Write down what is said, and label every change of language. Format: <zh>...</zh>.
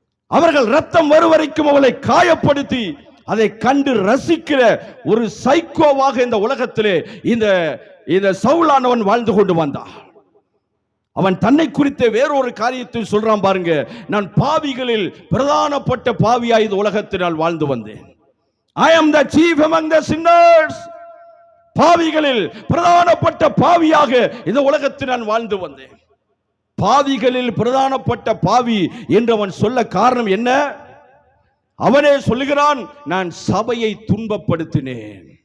<ta>அவர்கள் ரத்தம் வருவரைக்கும் அவளை காயப்படுத்தி அதை கண்டு ரசிக்கிற ஒரு சைக்கோவாக இந்த உலகத்திலே இந்த சவுலானவன் வாழ்ந்து கொண்டு வந்தான். அவன் தன்னை குறித்த வேறொரு காரியத்தை சொல்றான் பாருங்க. நான் பாவிகளில் பிரதானப்பட்ட பாவியாய் இந்த உலகத்தினால் வாழ்ந்து வந்தேன்.</ta> <en>I am the chief among the sinners.</en> <ta>பாவிகளில் பிரதானப்பட்ட பாவியாக இந்த உலகத்தில் நான் வாழ்ந்து வந்தேன். பாவிகளில் பிரதானப்பட்ட பாவி என்று அவன் சொல்ல காரணம் என்ன? அவனே சொல்லுகிறான், நான் சபையை துன்பப்படுத்தினேன்.</ta>